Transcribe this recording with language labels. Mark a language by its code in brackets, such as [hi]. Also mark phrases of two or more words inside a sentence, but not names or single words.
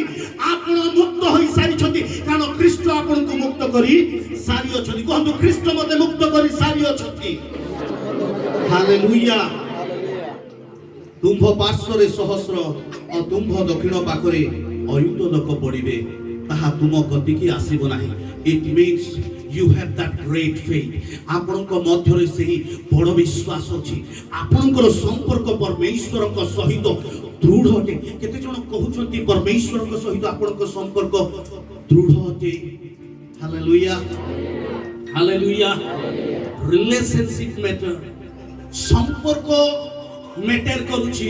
[or] ଆପଣ ମୁକ୍ତ ହୋଇ ସାରିଛନ୍ତି, କାରଣ ଖ୍ରୀଷ୍ଟ ଆପଣଙ୍କୁ ମୁକ୍ତ କରି ସାରିଅଛନ୍ତି। କୁହନ୍ତୁ, ଖ୍ରୀଷ୍ଟ ମୋତେ ମୁକ୍ତ କରି ସାରିଅଛନ୍ତି। ହାଲେଲୁୟା। ତୁମ୍ଭ ପାର୍ଶ୍ୱରେ ସହସ୍ର ଓ ତୁମ୍ଭ ଦକ୍ଷିଣ ପାଖରେ ଅୟୁତ ଲୋକ ପଡ଼ିବେ, ତାହା ତୁମ କତିକି ଆସିବ ନାହିଁ। [en] it means you have that great faith. [or] ଆପଣଙ୍କ ମଧ୍ୟରେ ସେହି ବଡ଼ ବିଶ୍ୱାସ ଅଛି। ଆପଣଙ୍କର ସମ୍ପର୍କ ପରମେଶ୍ୱରଙ୍କ ସହିତ ଦୃଢ଼ ଅଟେ। କେତେ ଜଣ କହୁଛନ୍ତି ପରମେଶ୍ୱରଙ୍କ ସହିତ ଆପଣଙ୍କ ସମ୍ପର୍କ ଦୃଢ଼ ଅଟେ? ହାଲେଲୁୟା ହାଲେଲୁୟା। [en] relationship matter, [or] ସମ୍ପର୍କ ମ୍ୟାଟର କରୁଛି।